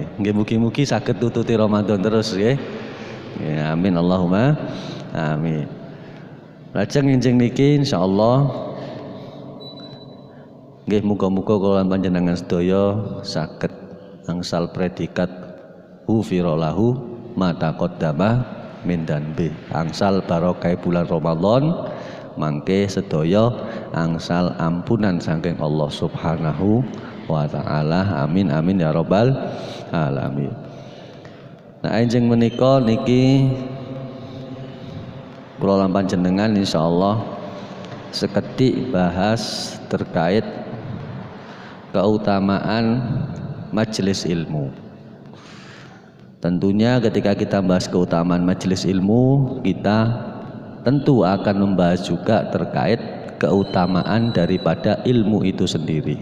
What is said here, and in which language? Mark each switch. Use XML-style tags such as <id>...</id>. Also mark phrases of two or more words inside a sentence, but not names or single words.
<jv>Nggih mugi-mugi saged tututi Ramadan terus nggih.</jv> <ar>يا آمين اللهم آمين.</ar> <jv>Lajeng enjing niki insyaallah nggih muga-muga kula panjenengan sedaya saged angsal predikat</jv> <ar>غفر له ما تقدم من ذنبه.</ar> <jv>Angsal barokah bulan Ramadan mangke sedaya angsal ampunan saking Allah</jv> <ar>سبحانه وتعالى. آمين آمين يا رب العالمين.</ar> <jv>Nah enjing menika niki kula lan panjenengan insyaallah seketik</jv> <id>bahas terkait keutamaan majelis ilmu. Tentunya ketika kita bahas keutamaan majelis ilmu, kita tentu akan membahas juga terkait keutamaan daripada ilmu itu sendiri.</id>